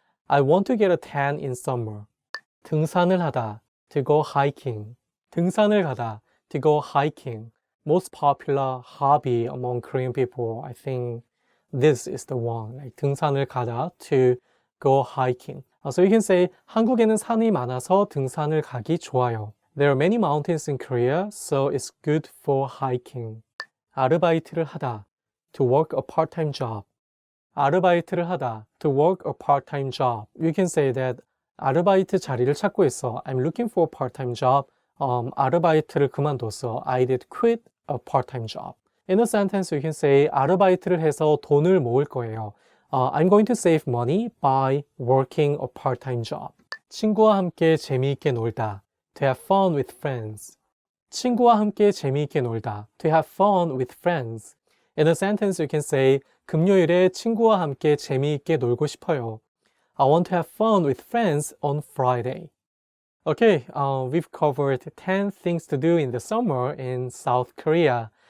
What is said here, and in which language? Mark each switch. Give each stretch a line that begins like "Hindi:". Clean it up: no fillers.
English: I want to get a tan in summer.
Korean: 등산을 하다.
English: To go hiking.
Korean: 등산을 가다.
English: To go hiking. Most popular hobby among Korean people, I think this is the one, like
Korean: 등산을 가다,
English: to go hiking. So you can say
Korean: 한국에는 산이 많아서 등산을 가기 좋아요.
English: There are many mountains in Korea, so it's good for hiking.
Korean: 아르바이트를 하다,
English: to work a part-time job. 아르바이트를 하다, to work a part-time job. You can say that
Korean: 아르바이트 자리를 찾고 있어.
English: I'm looking for a part-time job.
Korean: 아르바이트를 그만뒀어.
English: I did quit a part-time job. In a sentence, you can say
Korean: 아르바이트를 해서 돈을 모을 거예요.
English: I'm going to save money by working a part-time job.
Korean: 친구와 함께 재미있게 놀다.
English: To have fun with friends.
Korean: 친구와 함께 재미있게 놀다.
English: To have fun with friends. In a sentence, you can say
Korean: 금요일에 친구와 함께 재미있게 놀고 싶어요.
English: I want to have fun with friends on Friday. Okay, we've covered 10 things to do in the summer in South Korea.